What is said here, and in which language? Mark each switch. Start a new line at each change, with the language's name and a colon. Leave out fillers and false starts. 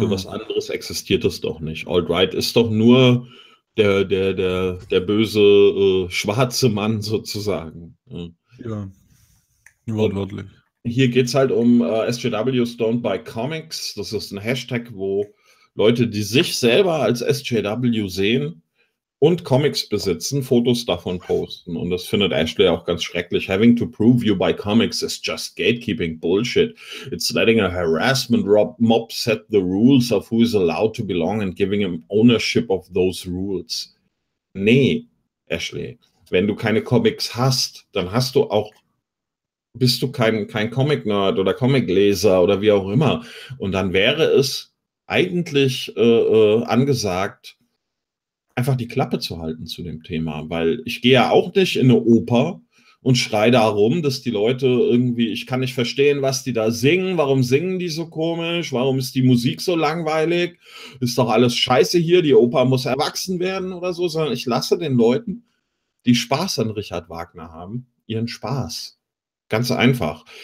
German: Für was anderes existiert es doch nicht. Alt-Right ist doch nur der böse schwarze Mann sozusagen. Ja, wortwörtlich. Hier geht es halt um SJWs Don't Buy Comics. Das ist ein Hashtag, wo Leute, die sich selber als SJW sehen, und Comics besitzen, Fotos davon posten. Und das findet Ashley auch ganz schrecklich.
English: Having to prove you buy comics is just gatekeeping bullshit. It's letting a harassment mob set the rules of who is allowed to belong and giving him ownership of those rules.
German: Nee, Ashley, wenn du keine Comics hast, dann hast du auch, bist du kein Comic-Nerd oder Comic-Leser oder wie auch immer. Und dann wäre es eigentlich angesagt, einfach die Klappe zu halten zu dem Thema, weil ich gehe ja auch nicht in eine Oper und schreie darum, dass die Leute irgendwie, ich kann nicht verstehen, was die da singen, warum singen die so komisch, warum ist die Musik so langweilig, ist doch alles scheiße hier, die Oper muss erwachsen werden oder so, sondern ich lasse den Leuten, die Spaß an Richard Wagner haben, ihren Spaß. Ganz einfach.